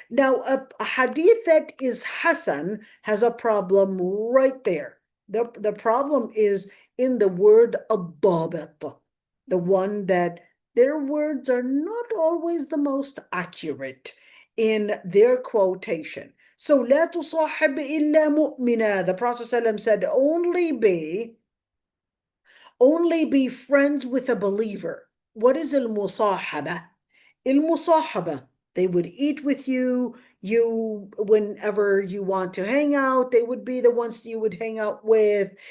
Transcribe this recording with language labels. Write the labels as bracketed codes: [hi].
[en] Now, a hadith that is Hasan has a problem right there. The problem is in the word al-Dabit, the one that their words are not always the most accurate in their quotation. [ar] So, لا تصاحب إلا مؤمنا. [en] The Prophet ﷺ said, only be friends with a believer. What is al-musahaba? Al-musahaba, they would eat with you. Whenever you want to hang out, they would be the ones you would hang out with.